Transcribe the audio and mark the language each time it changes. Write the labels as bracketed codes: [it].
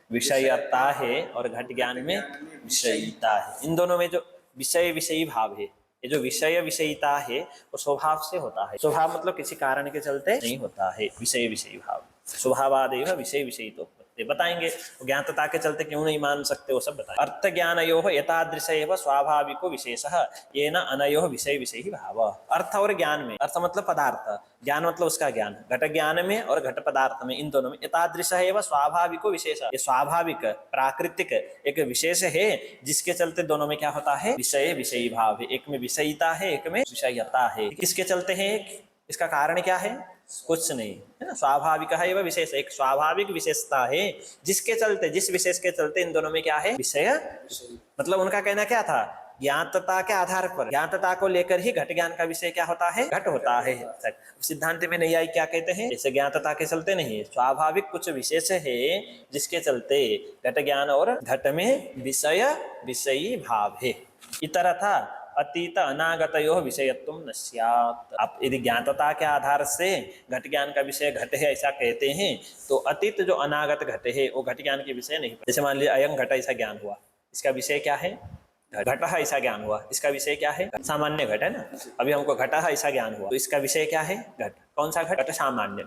[hi] विषयता है और घट ज्ञान में विषयिता है। इन दोनों में जो विषय विषयी भाव है, ये जो विषय विषयिता है वो स्वभाव से होता है। स्वभाव मतलब किसी कारण के चलते नहीं होता है। विषय विषयी भाव, स्वभावादेव विषय विषयी तो बताएंगे। ज्ञातता के चलते क्यों नहीं मान सकते वो सब बताएंगे। [sa] अर्थ ज्ञानयोः यथादृश एव स्वाभाविको विशेषः येन अनयोः विषय विषयी भाव। [hi] अर्थ और ज्ञान में, अर्थ मतलब पदार्थ, ज्ञान मतलब उसका ज्ञान, घट ज्ञान में और घट पदार्थ में, इन दोनों में [sa] यथादृश एव स्वाभाविको विशेष, [hi] ये स्वाभाविक प्राकृतिक एक विशेष है जिसके चलते दोनों में क्या होता है? विषय विषयी भाव है। एक में विषयिता है, एक में विषयता है। किसके चलते है? इसका कारण क्या है? कुछ नहीं है ना, स्वाभाविक है वह विशेष, एक स्वाभाविक विशेषता है जिसके चलते, जिस विशेष के चलते इन दोनों में क्या है? विषय। मतलब उनका कहना क्या था? ज्ञातता के आधार पर, ज्ञातता को लेकर ही घट ज्ञान का विषय क्या होता है? घट होता है। सिद्धांत में नहीं आई क्या कहते हैं? जैसे ज्ञातता के चलते नहीं, स्वाभाविक कुछ विशेष है जिसके चलते घट ज्ञान और घट में विषय विषयी भाव है। [sa] इतर था अतीत अनागतयोः विषयत्वं न स्यात्। [hi] आप यदि ज्ञातता के आधार से घट ज्ञान का विषय घट है ऐसा कहते हैं तो अतीत जो अनागत घट है वो घट ज्ञान के विषय नहीं। जैसे मान लीजिए अयं घट ऐसा ज्ञान हुआ, इसका विषय क्या है? घट ऐसा ज्ञान हुआ, इसका विषय क्या है? सामान्य घट है ना। अभी हमको घट ऐसा ज्ञान हुआ तो इसका विषय क्या है? घट। कौन सा घट? घट सामान्य।